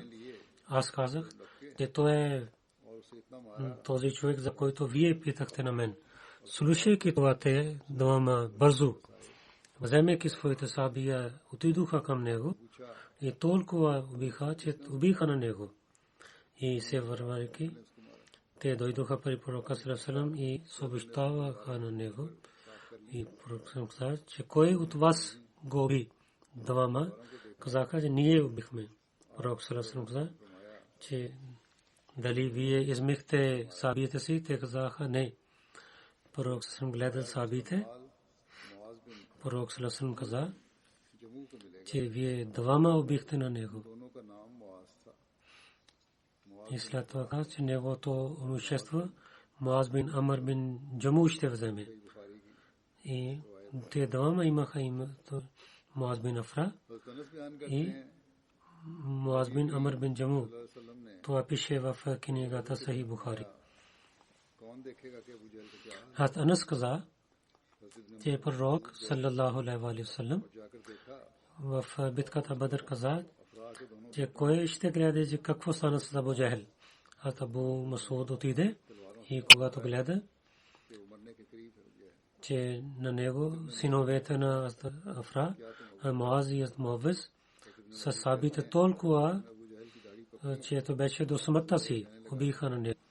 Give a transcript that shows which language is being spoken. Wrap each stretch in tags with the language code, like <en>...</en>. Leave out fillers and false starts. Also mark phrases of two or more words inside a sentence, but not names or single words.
<bg>Аз казах, че той е този човек, за който вие питахте на мен. Слушайки това, те двама бързо, вземайки своите сабия, отидоха към него и толкова убиха, че убиха на него. И се вървайки, те дойдоха при пророка</bg> <ar>صلى الله عليه وسلم</ar> <bg>и съобщаваха на него. И пророкът каза, че кой от вас го уби? Двама казаха, че ние убихме. Пророк</bg> <ar>صلى الله عليه وسلم</ar> <bg>каза, че дали вие измихте сабиите си? Те казаха не. Пророк</bg> <ar>صلى الله عليه وسلم</ar> <bg>гледал сабиите. Пророк</bg> <ar>صلى الله عليه وسلم</ar> <bg>каза, че вие двама убихте на него. И след това каза, че неговото имущество Муаз бин Амр бин Джаму ще вземе. И те двама имаха името Муаз бин Афра и Муаз бин Амр бин Джаму. Това пише в книгата Сахих Бухари. Хазрат Анас каза, че пророк</bg> <ar>صلى الله عليه وسلم</ar> <bg>в битката Бадър каза, че кой ще гледа, че какво стана с Абу Джахл. Хазрат Абу Масуд отиде и когато гледа, че на него синовете на Афра, Муаз и Муавиз, са сабите толкова, че ето беше до смъртта си, убиха на него.</bg>